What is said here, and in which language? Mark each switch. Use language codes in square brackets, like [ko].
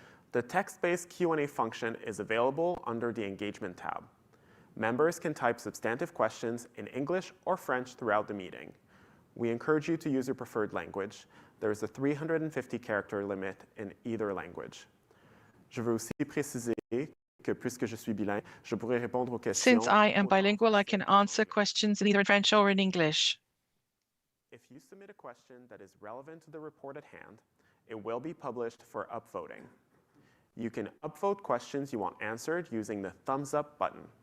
[en] The text-based Q&A function is available under the Engagement tab. Members can type substantive questions in English or French throughout the meeting. We encourage you to use your preferred language. There is a 350-character limit in either language. [fr] Je veux aussi préciser que puisque je suis bilingue, je pourrai répondre aux questions. [en] Since I am bilingual, I can answer questions in either French or in English. If you submit a question that is relevant to the report at hand, it will be published for upvoting. You can upvote questions you want answered using the thumbs up button.